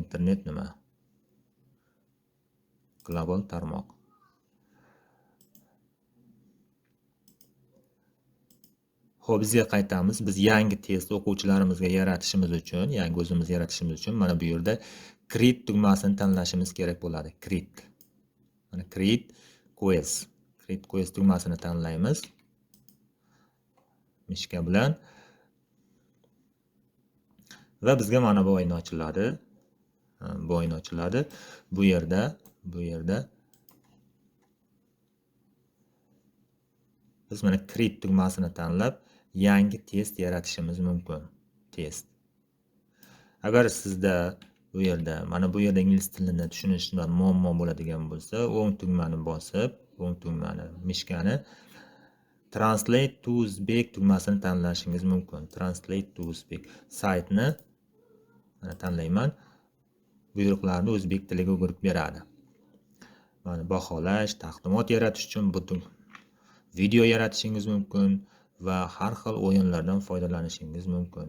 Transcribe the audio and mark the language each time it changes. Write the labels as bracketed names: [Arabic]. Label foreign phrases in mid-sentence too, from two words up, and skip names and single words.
[Uzbek] Internet nima? Global tarmoq. Xo'p, bizga qaytamiz. Biz yangi test o'quvchilarimizga yaratishimiz uchun, yangi o'zimiz yaratishimiz uchun mana bu yerda create tugmasini tanlashimiz kerak bo'ladi. [English] Create. Mana create quiz. Create quiz [Uzbek] tugmasini tanlaymiz. Mishka bilan va bizga mana bu oyna ochiladi. Bu oyna ochiladi. Bu yerda biz mana create tugmasini tanlab yangi test yaratishimiz mumkin. Test. Agar sizda bu yerda ingliz tilini tushunishda muammo bo'ladigan bo'lsa, o'ng tugmani bosib, o'ng tugmani mishkani [English] Translate to Uzbek [Uzbek] tugmasini tanlashingiz mumkin. Translate to Uzbek saytni tanlayman. Buyruqlarni o'zbek tiliga o'girib beradi. Mana baholash, taqdimot yaratish uchun butun video yaratishingiz mumkin va har xil o'yinlardan foydalanishingiz mumkin.